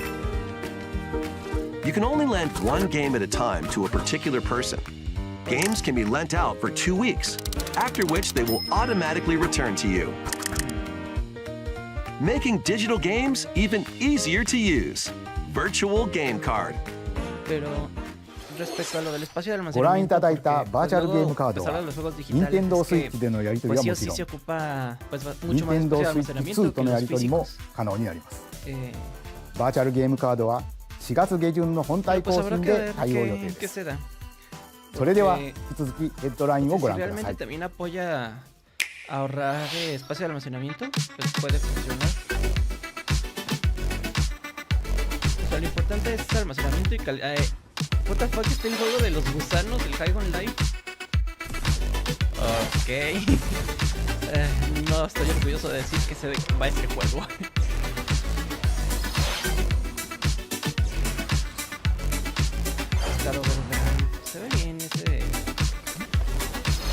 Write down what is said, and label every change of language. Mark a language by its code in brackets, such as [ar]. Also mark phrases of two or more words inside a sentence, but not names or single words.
[en] You can only lend one game at a time to a particular person. Games can be lent out for 2 weeks, after which they will automatically return to you. Making digital games even easier to use. Virtual Game Card. [es] Pero respecto a lo del espacio de [ja] ご覧い [es] almacenamiento, [ja] ただいた [es] porque, [ja] バーチャルゲームカード [es] pues, habla [ja] は [es] de los juegos digitales, [ja] Nintendo [es] es que, [ja] Switch でのやり取り [es] pues [ja] は [es] sí [ja] も [es] o [ja] ち [es] sí [ja] ろ [es] se [ja] ん [es] ocupa pues, mucho más [ja] Nintendo [es] espacio de [ja] Switch [es] almacenamiento [ja] 2 [es] que [ja] とのや [es] los [ja] り取りも [es] físicos. [ja] 可能になります。 [es] Eh, [ja] バーチャルゲームカードは4月下旬の本体 [es] pues [ja] 更 [es] habrá [ja] 新 [es] que [ja] で [es] ver [ja] 対応予定 [es] qué [ja] です。 [es] se da. [ja] それでは [es] Porque- [ja] 引き続きヘッドラインを [es] Porque [ja] ご [es] si [ja] 覧くださ [es] realmente [ja] い。 [es] también apoya a ahorrar espacio de almacenamiento, pues puede funcionar. O sea, lo importante es el almacenamiento y calidad. [en] What the fuck, [es] está el juego de los gusanos, el High on Life. Ok. No estoy orgulloso de decir que se va ese juego. Claro, se ve bien ese.